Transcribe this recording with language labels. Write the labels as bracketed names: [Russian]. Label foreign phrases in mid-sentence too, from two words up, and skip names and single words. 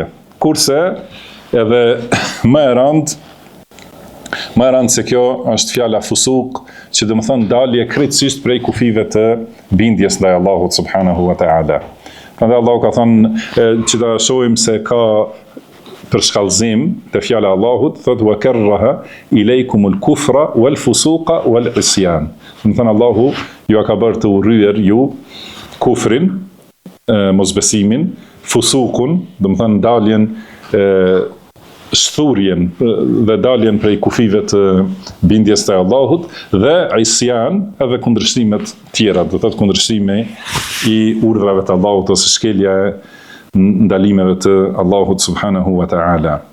[Albanian] Kurse edhe më e rëndë se kjo është fjala fusuk, që do të thonë dalje krejtësisht prej kufive të bindjes ndaj Allahut [Arabic] سبحانه وتعالى. [Albanian] Prandaj Allahu ka thënë që ta shohim se ka përshkallëzim te fjala e Allahut, thotë [Arabic] وكره إليكم الكفر والفسوق والعصيان. [Albanian] Do të thonë Allahu ju ka bërë të urryer ju kufrin, mosbesimin, fusukun, do të thonë daljen shthurjen dhe daljen prej kufive të bindjes të Allahut, dhe isyan edhe kundërshtimet tjera, do të thotë kundërshtimi i urdhrave të Allahut ose shkelja e ndalimeve të Allahut [Arabic] سبحانه وتعالى.